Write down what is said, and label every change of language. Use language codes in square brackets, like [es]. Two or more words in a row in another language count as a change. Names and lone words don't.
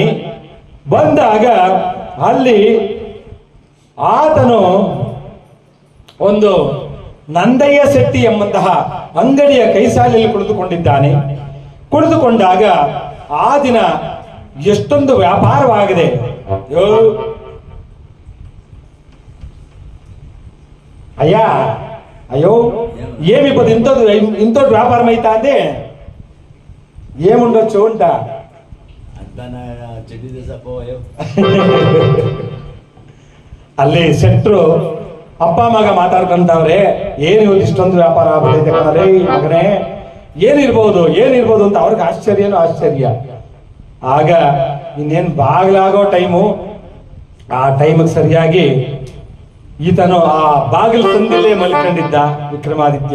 [kn] ಬಂದಾಗ ಅಲ್ಲಿ ಆತನು ಒಂದು ನಂದಯ್ಯ ಶೆಟ್ಟಿ ಎಂಬಂತಹ ಅಂಗಡಿಯ ಕೈಸಾಲೆಯಲ್ಲಿ ಕುಳಿತುಕೊಂಡಿದ್ದಾನೆ. ಕುಳಿತುಕೊಂಡಾಗ ಆ ದಿನ ಎಷ್ಟೊಂದು ವ್ಯಾಪಾರವಾಗಿದೆ. [te] అయ్యా అయ్యో ఏమి ఇప్పుడు ఇంతటి వ్యాపారం అవుతా అంటే ఏముండొచ్చు అంట. [kn] ಅಲ್ಲಿ ಸೆಟ್ರು ಅಪ್ಪ ಮಗ ಮಾತಾಡ್ಕೊಂತವ್ರೆ, ಏನು ಇವತ್ತು ಇಷ್ಟೊಂದು ವ್ಯಾಪಾರ ಆಗ್ಬಿಟ್ಟೈತೆ ಕಣರೇ ಮಗನೇ, ಏನಿರ್ಬೋದು ಅಂತ ಅವ್ರಿಗೆ ಆಶ್ಚರ್ಯ. ಆಗ ಇನ್ನೇನು ಬಾಗಿಲಾಗೋ ಟೈಮು, ಆ ಟೈಮಿಗೆ ಸರಿಯಾಗಿ ಈತನು ಆ ಬಾಗಿಲು ಸಂದಿಲ್ಲೇ ಮಲ್ಕೊಂಡಿದ್ದ ವಿಕ್ರಮಾದಿತ್ಯ.